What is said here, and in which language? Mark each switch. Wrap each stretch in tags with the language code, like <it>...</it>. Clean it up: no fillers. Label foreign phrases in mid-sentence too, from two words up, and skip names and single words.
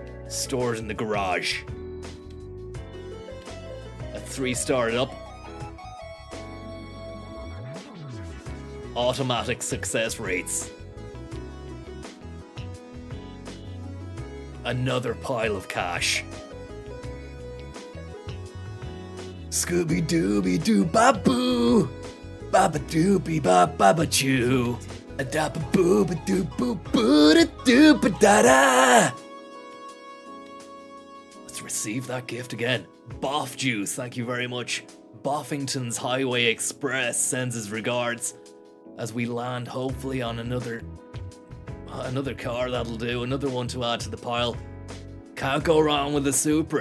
<en>stored in the garage. A 3-starred up. Automatic success rates. Another pile of cash. Scooby Dooby Doo Baboo, Baba Doopy Baba Baba Choo, a Dappa Booba Doo Boo Boo da Doo Ba Da Da. Let's receive that gift again. Boff Juice, thank you very much. Boffington's Highway Express sends his regards as we land hopefully on another car. That'll do. Another one to add to the pile. Can't go wrong with the Supra.</en>